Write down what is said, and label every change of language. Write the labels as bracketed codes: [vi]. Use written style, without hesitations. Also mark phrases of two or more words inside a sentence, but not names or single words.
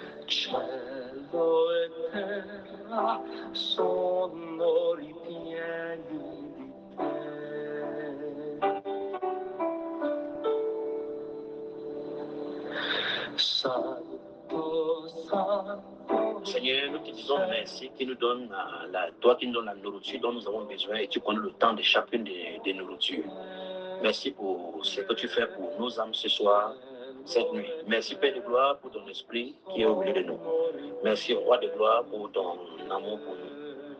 [it] Cielo e terra sono ripieni di te. Santo, Santo. [fr] Seigneur, nous te disons merci qui nous donne toi qui nous donnes la nourriture dont nous avons besoin et tu connais le temps de chacune des nourritures. Merci pour ce que tu fais pour nos âmes ce soir, cette nuit. Merci Père de gloire pour ton esprit qui est au milieu de nous. Merci Roi de gloire pour ton amour pour nous.